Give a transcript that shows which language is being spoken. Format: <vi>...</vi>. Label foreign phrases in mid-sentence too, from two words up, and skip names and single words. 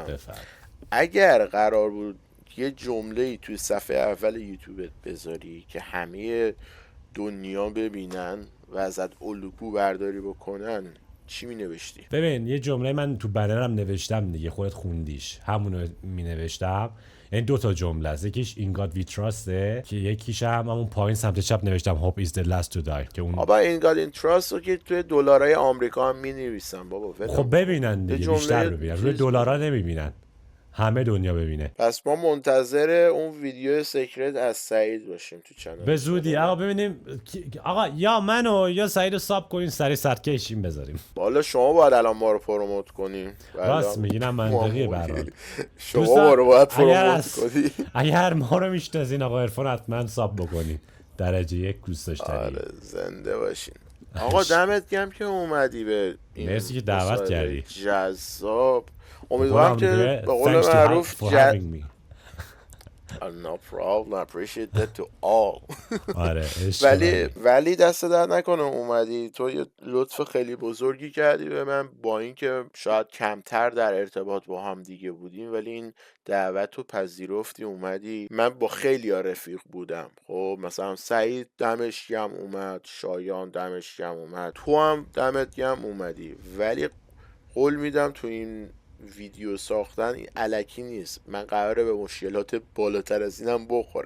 <fa>اگر قرار بود یه جمله‌ای توی صفحه اول یوتیوبت بذاری که همه دنیا ببینن و ازت الگو برداری بکنن، چی می نوشتی؟ ببین یه جمله من تو بنرم نوشتم دیگه، خودت خوندیش، همونو می نوشتم. یعنی 2 جمله است، یکیش</fa> <en>In God We Trust</en> <fa>که یکیش هم همون پایین سمت چپ نوشتم</fa> <en>Hope is the last to die</en> <fa>که اون بابا</fa> <en>In God We Trust</en> <fa>رو که توی دلارای آمریکا هم می نویسن بابا. خب ببینن دیگه، بیشتر ببینن، روی دلارا نمیبینن، همه دنیا ببینه. پس ما منتظر اون</fa> <en>video secret</en> <fa>از سعید باشیم تو چنل به زودی. آقا ببینیم آقا یا منو یا سعید رو ساب کنین، سری سرکشیم بذاریم. بالا شما باید الان ما رو پروموت کنیم. راست میگینم، منطقیه برات. شما ما رو باید پروموت کنی. اگر ما رو میشناسین آقا عرفان حتما ساب بکنین، درجه 1 دوست داشتنی. آره زنده باشین. آقا دمت گرم که اومدی به این مرسی که دعوت کردی. جذاب. امیدوارم که به قول معروف</fa> <en>No problem, I appreciate that to all.</en> <fa>ولی دست در نکنه اومدی، تو یه لطف خیلی بزرگی کردی به من، با اینکه شاید کمتر در ارتباط با هم دیگه بودیم ولی این دعوت رو پذیرفتی اومدی. من با خیلی رفیق بودم، خب مثلا سعید دمش گرم اومد، شایان دمش گرم اومد، تو هم دمت گرم اومدی، ولی قول میدم تو این ویدیو ساختن الکی نیست، من قراره به مشکلات بالاتر از اینم بخورم.</fa>